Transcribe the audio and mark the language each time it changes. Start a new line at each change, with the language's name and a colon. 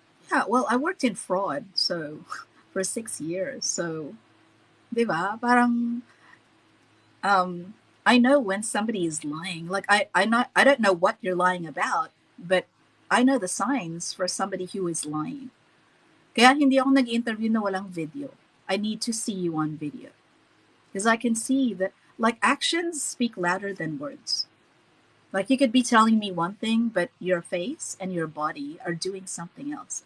English: Yeah, well, I worked in fraud, so for 6 years. So,
Filipino: di ba? Parang
English: I know when somebody is lying. Like I don't know what you're lying about, but I know the signs for somebody who is lying.
Filipino: Kaya hindi ako nag-interview na walang video.
English: I need to see you on video. Because I can see that, like, actions speak louder than words. Like, you could be telling me one thing, but your face and your body are doing something else.